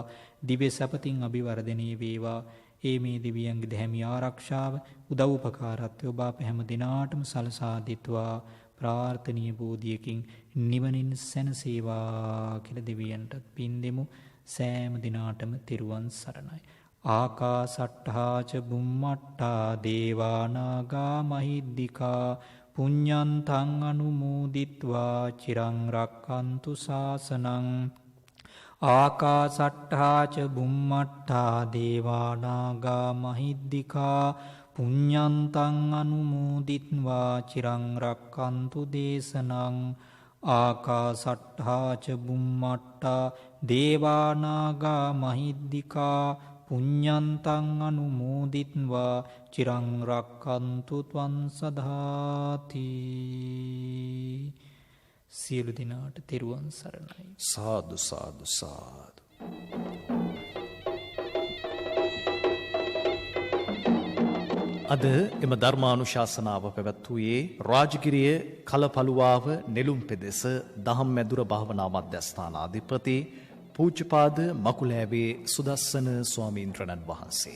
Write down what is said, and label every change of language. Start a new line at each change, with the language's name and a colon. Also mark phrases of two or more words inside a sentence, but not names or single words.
Sinhala: දිව්‍ය සපතින් අභිවර්ධනයේ වේවා. ඒ මේ දෙවියන්ගේ දැහැමි ආරක්ෂාව උදව් උපකාරත්වය ඔබ අප හැම දිනාටම සලසා දෙත්වා. ප්‍රාර්ථනීය බෝධියකින් නිවනින් සැනසේවා කියලා දෙවියන්ට පින් දෙමු. සෑම දිනාටම තෙරුවන් සරණයි.
Pali: ආකාසට්ඨා ච බුම්මට්ඨා දේවා නාග මහිද්దికා පුඤ්ඤන්තං අනුමෝදිත්වා චිරං රක්ඛන්තු ශාසනං. ආකාසට්ඨා ච බුම්මට්ඨා දේවා නාග මහිද්దికා පුඤ්ඤන්තං අනුමෝදිත්වා චිරං රක්ඛන්තු දේශනං. ආකාසට්ඨා ච බුම්මට්ඨා දේවා නාග මහිද්దికා පුඤ්ඤන්තං අනුමෝදිත්වා චිරං රක්ඛන්තු ත්වං සදාති.
Sinhala: සියලු දිනාට තෙරුවන් සරණයි. සාදු සාදු සාදු. අද එම ධර්මානුශාසනාව පැවැත්වුවේ රාජගිරිය කලපලුවාව නෙළුම් පෙදෙස දහම් මැදුර භාවනා මධ්‍යස්ථානාධිපති පූජ්‍යපාද මකුලෑවේ සුදස්සන ස්වාමීන්ද්‍රණන් වහන්සේ.